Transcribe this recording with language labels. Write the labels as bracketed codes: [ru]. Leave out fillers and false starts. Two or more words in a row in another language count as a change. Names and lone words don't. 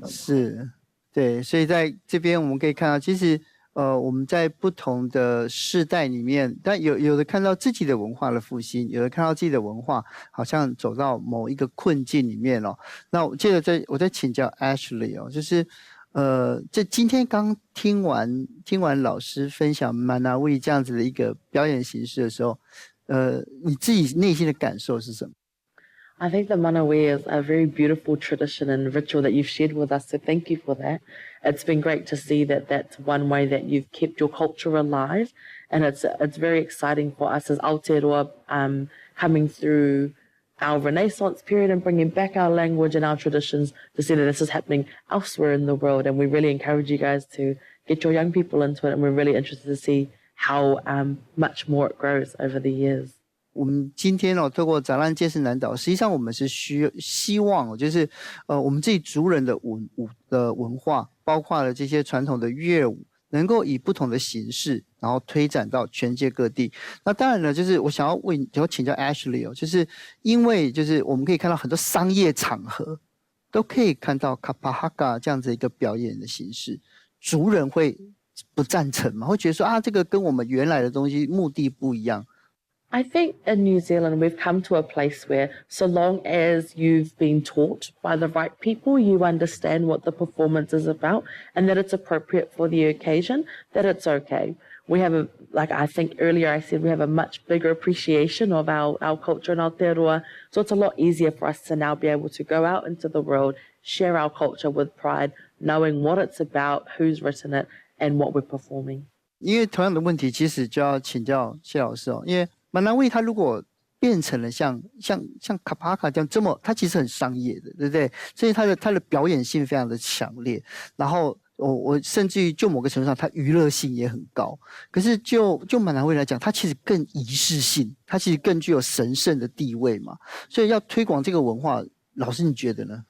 [zh] 是，对，所以在这边我们可以看到，其实我们在不同的世代里面，但有的看到自己的文化的复兴，有的看到自己的文化好像走到某一个困境里面哦。那我接着我再请教 Ashleigh 哦，就是这今天刚听完老师分享manhawey这样子的一个表演形式的时候，你自己内心的感受是什么？ [en] I think the manhawey is a very beautiful tradition and ritual that you've shared with us, so thank you for that. It's been great to see that that's one way that you've kept your culture alive, and it's very exciting for us as Aotearoa coming through our Renaissance period and bringing back our language and our traditions to see that this is happening elsewhere in the world, and we really encourage you guys to get your young people into it, and we're really interested to see how much more it grows over the years. [zh] 我们今天透过ZALAN见识南岛，实际上我们是希望就是我们自己族人的文化，包括了这些传统的乐舞，能够以不同的形式，然后推展到全世界各地。那当然呢，就是我想要请教 Ashleigh 就是因为就是我们可以看到很多商业场合都可以看到 [mi] kapa haka [zh] 这样子一个表演的形式，族人会不赞成吗？会觉得说这个跟我们原来的东西目的不一样。 [en] I think in New Zealand, we've come to a place where so long as you've been taught by the right people, you understand what the performance is about and that it's appropriate for the occasion, that it's okay. We have like I think earlier I said, we have a much bigger appreciation of our culture in Aotearoa. So it's a lot easier for us to now be able to go out into the world, share our culture with pride, knowing what it's about, who's written it, and what we're performing. [zh] 因为同样的问题，其实就要请教谢老师因为manhawey它如果变成了像 [mi] kapa haka [zh] 这么，它其实很商业的，对不对？所以它的表演性非常的强烈，然后我甚至于就某个程度上，它娱乐性也很高。可是就manhawey来讲，它其实更仪式性，它其实更具有神圣的地位嘛。所以要推广这个文化，老师你觉得呢？